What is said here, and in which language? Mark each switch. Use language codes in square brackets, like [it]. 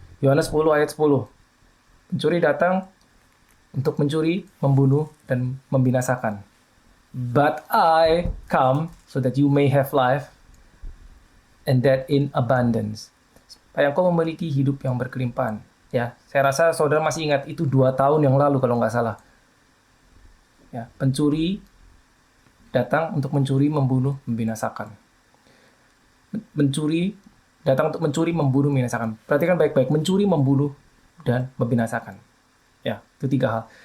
[id] Yohanes 10 ayat 10. Pencuri datang untuk mencuri, membunuh, dan membinasakan. [en] But I come so that you may have life, and that in abundance. [id] Supaya engkau memiliki hidup yang berkelimpahan. Ya, saya rasa saudara masih ingat itu 2 tahun yang lalu kalau nggak salah. Ya, pencuri datang untuk mencuri, membunuh, membinasakan. Mencuri datang untuk mencuri, membunuh, membinasakan. Perhatikan baik-baik, mencuri, membunuh, dan membinasakan. Ya, itu 3 hal.